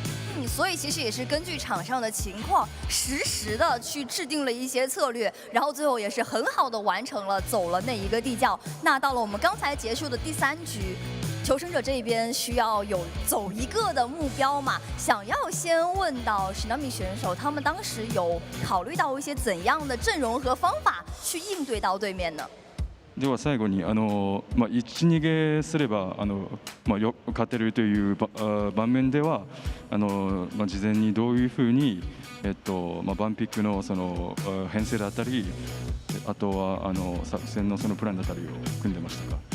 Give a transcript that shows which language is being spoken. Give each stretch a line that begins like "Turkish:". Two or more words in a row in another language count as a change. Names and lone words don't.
Chinese: 所以其实也是根据场上的情况，实时的去制定了一些策略，然后最后也是很好的完成了走了那一个地窖。那到了我们刚才结束的第3局，求生者这边需要有走一个的目标嘛？想要先问到史纳米选手，他们当时有考虑到一些怎样的阵容和方法去应对到对面呢？
Japanese: では最後に1逃げすれば勝てるという場面では事前にどういうふうにバンピックのその編成だったり、あとは作戦のそのプランだったりを組んでましたか。